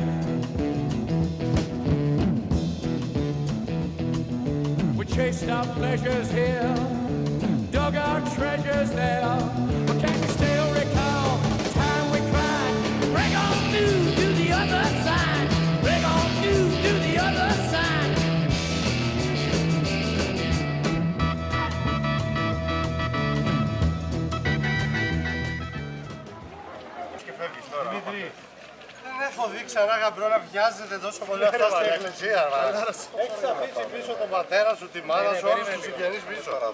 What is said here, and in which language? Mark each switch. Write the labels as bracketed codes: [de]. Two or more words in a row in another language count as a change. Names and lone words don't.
[en] We chased our pleasures here, dug our treasures there, but can you still recall the time we cried? Break on through to the other side. Break on through to the other side. [el] Δημήτρη, δεν έχω δει ξανά γαμπρό να βιάζεται τόσο πολύ αυτά στην εκκλησία. Έχεις αφήσει πίσω τον πατέρα σου, τη μάνα σου, όλους τους συγγενείς πίσω.